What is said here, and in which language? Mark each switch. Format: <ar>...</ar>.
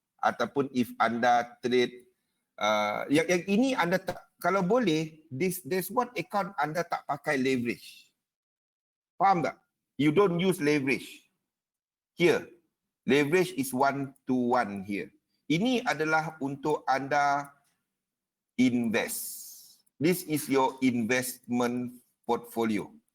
<ms>Ataupun if anda trade yang ini anda tak, kalau boleh</ms> <en>this one account</en> <ms>anda tak pakai leverage. Faham tak?</ms> <en>You don't use leverage. Here, leverage is 1-to-1 here.</en> <ms>Ini adalah untuk anda invest.</ms> <en>This is your investment portfolio.</en>